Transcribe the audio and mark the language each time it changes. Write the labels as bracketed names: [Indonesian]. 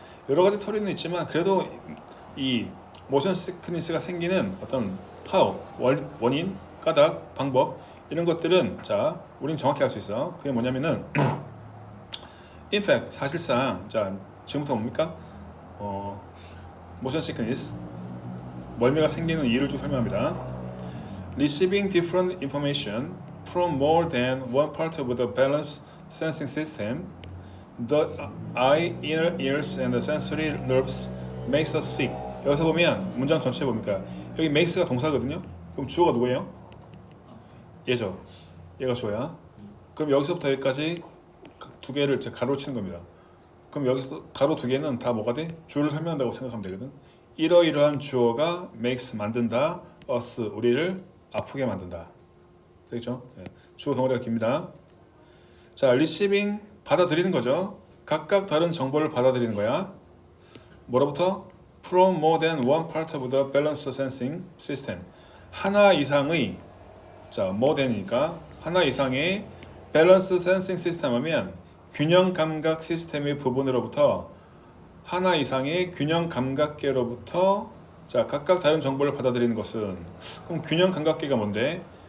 [Korean] 여러 가지 토론은 있지만 그래도 이 모션 시크니스가 생기는 어떤 how 원인, 까닭, 방법 이런 것들은 자 우린 정확히 알 수 있어. 그게 뭐냐면은 [English] in fact [Korean] 사실상 자 지금부터 뭡니까? motion sickness 멀미가 생기는 이유를 쭉 설명합니다. [English] Receiving different information from more than one part of the balance sensing system, the eye, inner ears, and the sensory nerves makes us sick. [Korean] 여기서 보면 문장 전체 봅니까? 여기 makes가 동사거든요. 그럼 주어가 누구예요? 얘죠. 얘가 주어야. 그럼 여기서부터 여기까지 두 개를 가로 치는 겁니다. 그럼 여기서 가로 두 개는 다 뭐가 돼? 주어를 설명한다고 생각하면 되거든. 이러이러한 주어가 makes 만든다, us 우리를 아프게 만든다. 되겠죠? 예. 주어 덩어리가 깁니다. 자, receiving 받아들이는 거죠. 각각 다른 정보를 받아들이는 거야. 뭐로부터? [English] From more than one part of the balance sensing system. [Korean] 하나 이상의 자, more than이니까 하나 이상의 balance sensing system 하면 균형 감각 시스템의 부분으로부터 하나 이상의 균형 감각계로부터 자 각각 다른 정보를 받아들이는 것은 그럼 균형 감각계가 뭔데?